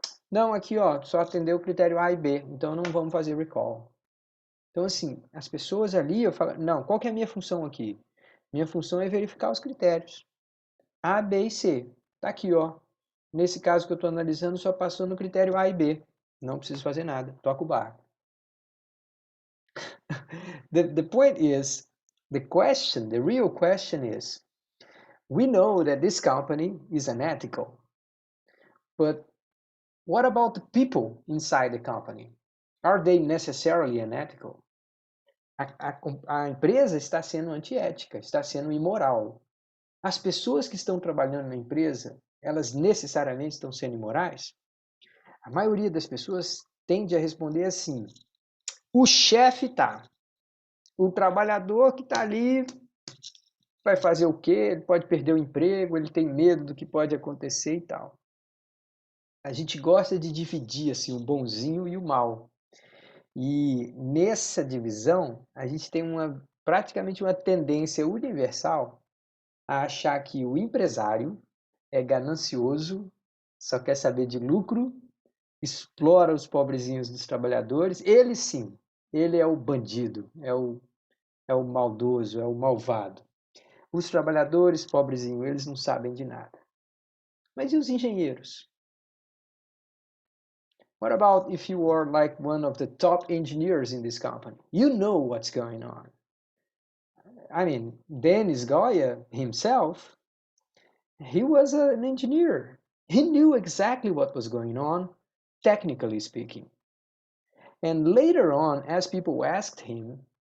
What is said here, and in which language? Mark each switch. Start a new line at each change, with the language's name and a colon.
Portuguese: Não, aqui ó, só atendeu o critério A e B, então não vamos fazer recall. Então, assim, as pessoas ali, eu falo, não, qual que é a minha função aqui? Minha função é verificar os critérios. A, B e C. Tá aqui, ó. Nesse caso que eu estou analisando, só passou no critério A e B. Não preciso fazer nada. Toca o barco.
English: The point is, the real question is, we know that this company is unethical, but what about the people inside the company? Are they necessarily unethical?
Portuguese: A empresa está sendo antiética, está sendo imoral. As pessoas que estão trabalhando na empresa, elas necessariamente estão sendo imorais? A maioria das pessoas tende a responder assim: o chefe tá, o trabalhador que está ali vai fazer o quê? Ele pode perder o emprego, ele tem medo do que pode acontecer e tal. A gente gosta de dividir assim, o bonzinho e o mal. E nessa divisão, a gente tem praticamente uma tendência universal a achar que o empresário é ganancioso, só quer saber de lucro, explora os pobrezinhos dos trabalhadores. Ele sim, ele é o bandido, é o maldoso, é o malvado. Os trabalhadores, pobrezinhos, eles não sabem de nada. Mas e os engenheiros?
English: What about if you are like one of the top engineers in this company? You know what's going on. I mean, Dennis Goya himself, he was an engineer. He knew exactly what was going on, technically speaking. And later on, as people asked him,